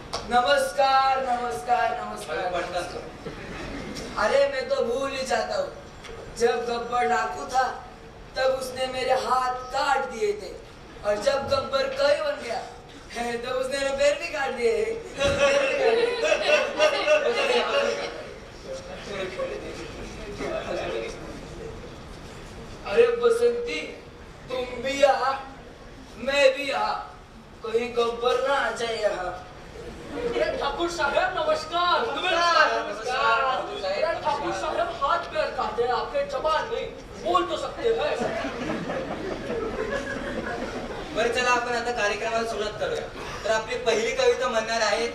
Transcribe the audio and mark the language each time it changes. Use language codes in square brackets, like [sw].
[hi] नमस्कार नमस्कार नमस्कार. अरे मैं तो भूल ही जाता हूँ, जब गब्बर डाकू था तब उसने मेरे हाथ काट दिए थे, और जब गब्बर कई बन गया तब उसने मेरे पैर भी काट दिए. अरे बसंती, तुम भी यहाँ, मैं भी यहाँ, कहीं गब्बर ना आ जाए यहाँ. ठाकुर साहब नमस्कार. नमस्कार. ठाकुर साहब हाथ पैर काटे हैं, आपके जबान नहीं, बोल तो सकते हैं. [mr] बरं चला आपण आता कार्यक्रमाला सुरुवात करूया. तर आपली पहिली कविता म्हणणार आहे.